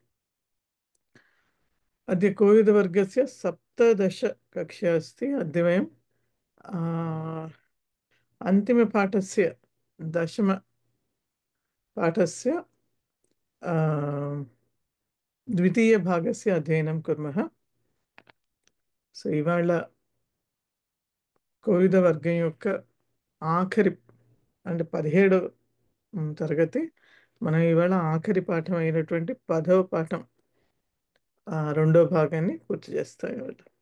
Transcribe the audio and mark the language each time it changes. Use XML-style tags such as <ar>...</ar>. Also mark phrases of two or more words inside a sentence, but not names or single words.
<sa>अद्य कोविदवर्गस्य 17 कक्षा अस्ति। अद्य वयं अन्तिमपाठस्य 10पाठस्य द्वितीयभागस्य अध्ययनं कुर्मः।</sa> <te>సో ఇవాళ కోవిద వర్గం యొక్క ఆఖరి అంటే 17వ తరగతి. మనం ఇవాళ ఆఖరి పాఠం అయినటువంటి 10వ పాఠం రెండో భాగాన్ని పూర్తి చేస్తాం ఇవాళ.</te>